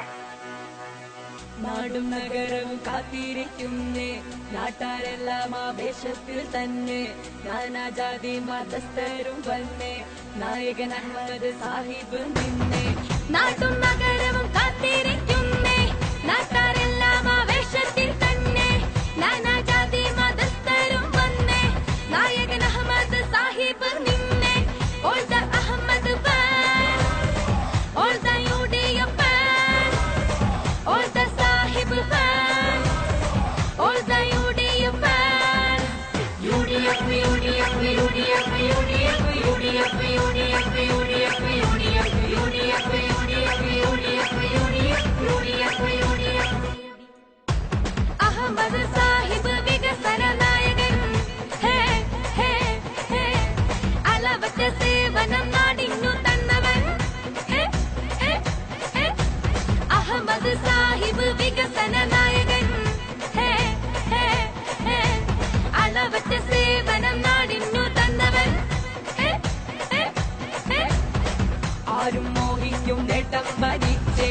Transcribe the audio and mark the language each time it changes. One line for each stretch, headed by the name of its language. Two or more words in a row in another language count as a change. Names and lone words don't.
Malayalam: നാടും നഗരവും കാത്തിരിക്കുന്നേ നാട്ടാരെല്ലാം ആവേശത്തിൽ തന്നെ നാനാജാതി മതസ്ഥരും വന്നേ നായകൻ അഹമ്മദ് സാഹിബ് നിന്നേ നാട്ടും നഗരവും കാത്തിരിക്കുന്നേ നാട്ടാരെല്ലാം ആവേശത്തിൽ തന്നെ നാനാജാതി മതസ്ഥരും വന്നേ നായകൻ അഹമ്മദ് സാഹിബ് നിന്നേ
English: All the Ahmad fans, all the UDF fans, all the Sahib fans, all the UDF fans.
Malayalam: UDF, UDF, UDF, UDF, UDF, UDF, UDF, UDF, UDF, UDF, UDF, UDF. Ahmad Sahib വികസന നായകൻ ഹേ ഹേ ഹേ അലവറ്റ സേവനം നാടിന്നു തന്നവൻ ഹേ ഹേ ഹേ അഹമ്മദ് സാഹിബ് വികസന നായകൻ ഹേ ഹേ ഹേ അലവറ്റ സേവനം നാടിന്നു തന്നവൻ ഹേ ഹേ ഹേ ആരും മോഹിക്കും നേട്ടം ഭരിച്ചേ